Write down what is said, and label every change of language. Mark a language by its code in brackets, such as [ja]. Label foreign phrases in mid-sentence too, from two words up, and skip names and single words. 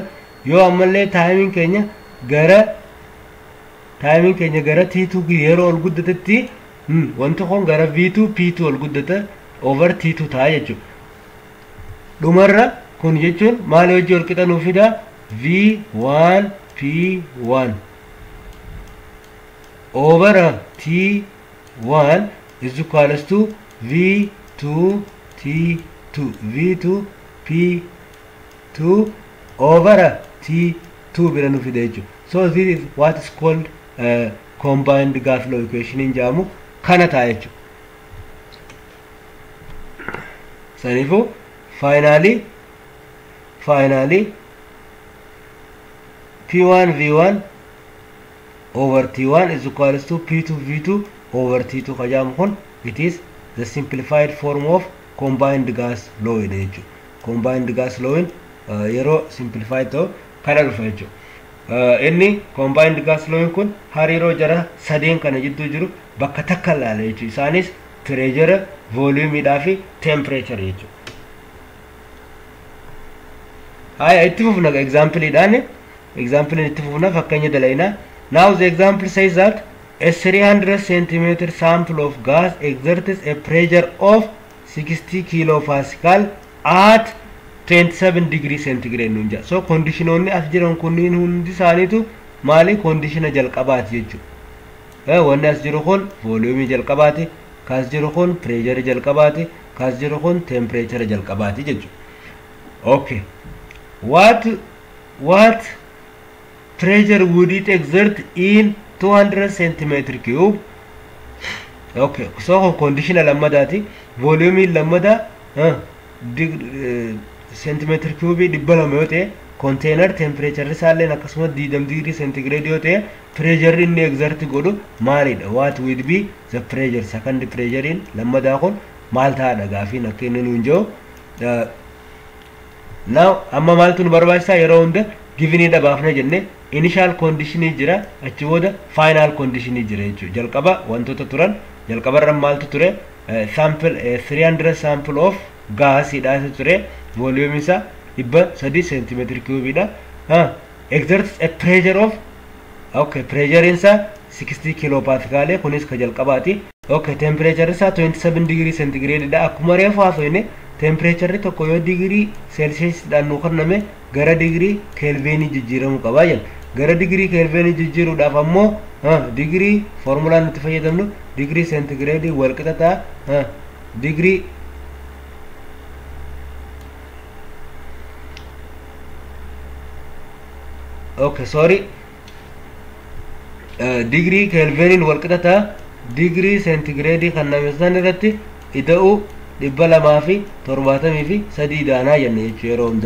[om] Yoo ammallee time keenya gara T2 yeroo ol guddatatti wanti kun gara V2 P2 ol guddata over T2 ta'a jechuudha. Dhumarra kun jechuun maal wajji ol qixa nuuf fida? [en] V1 P1 over T1 is equals to V2 T2 V2 P2 over T2 [om] bira nuuf fida jechuudha. [en] So this is what is called combined gas law equation [om] in jaamu kana ta'a jechuudha. [en] Saniifuu finally P1 V1 over T1 is equals to P2 V2 over T2 [om] kajaamu kun [en] it is the simplified form of combined gas law jechuudha. Combined gas law [om] yeroo simplified ta'u kana dhufa jechuudha. Inni [en] combined gas law [om] kun hariiroo jara sadeen kana jidduu jiru bakka takka ilaala jechuudha. Isaanis [en] pressure, volume [om] dhaa fi temperature jechuudha. Haya itti fufna example dhaan itti fufna fakkeenya dalaynaa. [en] Now the example says that a 300 centimeter sample of gas exerts a pressure of 60 kilopascal at 27 degree centigrade nunja. [om] So conditiononni as jiran kunniin hundi isaaniitu maali conditiona jalqabaati jechuudha. Wanni as jiru kun volume jalqabaati, kaas jiru kun pressure jalqabaati, kaas jiru kun temperature jalqabaati jechuudha. [en] Okay. What pressure would it exert in 200 centimeter cube? Okay. [om] So conditional lammadaati, volume lammada [en] centimeter cube [om] dibbalama yoo ta'e container temperature isaallee akkasuma [en] 20 degree centigrade [om] yoo ta'e pressure inni exert godhu maalidha? [en] What would be the pressure? Second pressure [om] in lammadaa kun maal ta'adha gaafiin akka inni nuun jiru. Now amma maaltu nu barbaachisa yeroo hunda given dha baafna jenne [en] initial condition [om] jira achi booda [en] final condition [om] jira jechuudha. Jalqaba wantoota turan jalqabarra maaltu ture? [en] Sample 300 sample of gas [om] dha ture. [en] Volume isa 3 centimeter cube dha. Exerts a pressure of pressure isa 60 kilopascal [om] kunis ka jalqabaati. Temperature isa [en] 27 degree centigrade [om] dha. Akkuma reefu haasofne tempereecharii tokko yoo digirii seelsiyeesiidhaan nu kenname gara digirii keelveenii jijjiiramuu qaba jenna. Gara digirii keelveenii jijjiiruudhaaf ammoo digirii foormulaan nuti fayyadamnu digirii seentigireedii wal qixa ta'a digirii digirii keelveniin wal qixa ta'a digirii seentigireedii kan nameessan irratti ida'uu 273 daanaa jenne jechuu yeroo hunda.